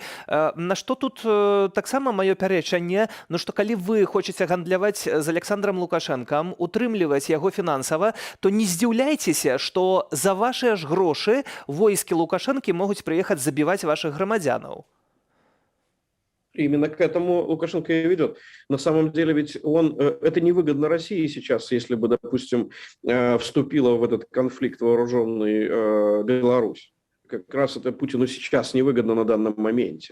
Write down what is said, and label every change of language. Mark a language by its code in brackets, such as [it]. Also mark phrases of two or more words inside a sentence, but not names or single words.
[be] На што тут таксама маё пярэчанне, ну што калі вы хочаце гандляваць з Александром Лукашэнкам, утрымліваць яго фінансава, то не здзіўляйцеся, што за вашыя ж грошы войскі Лукашэнкі могуць прыехаць забіваць вашых грамадзянаў. [ru] Именно к этому Лукашенко и ведет. На самом деле ведь это невыгодно России сейчас, если бы, допустим, вступила в этот конфликт вооруженный Беларусь. Как раз это Путину сейчас невыгодно на данном моменте.